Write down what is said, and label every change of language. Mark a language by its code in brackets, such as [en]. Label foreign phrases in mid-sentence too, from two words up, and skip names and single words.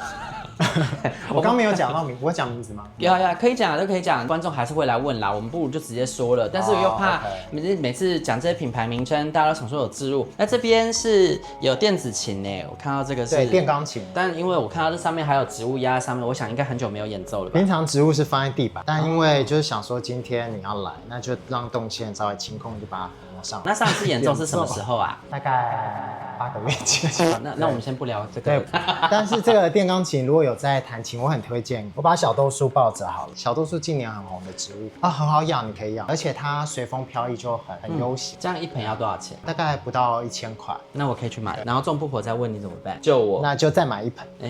[zh] 我剛沒有講到名，我講名字吗？有可以講，都可以講。觀眾還是会來問啦，我們不如就直接說了。但是我又怕每次講這些品牌名稱，大家都想說有置入。那這邊是有電子琴誒，我看到這個是對電鋼琴，但因為我看到這上面還有植物壓在上面，我想應該很久沒有演奏了吧。平常植物是放在地板，但因為就是想說今天你要来，那就讓动線稍微清空，就把它挪上。那上次演奏是什麼時候啊？大概8個月前。那我們先不聊這個。对，但是這個電鋼琴如果有在彈琴，我很推薦。我把小豆樹抱着好了，小豆樹近年很紅的植物很好養，你可以養，而且它隨風飄逸就很悠閒。這樣一盆要多少錢？大概不到1000塊。那我可以去買，然後眾婆婆再問你怎麼辦？救我！那就再買一盆。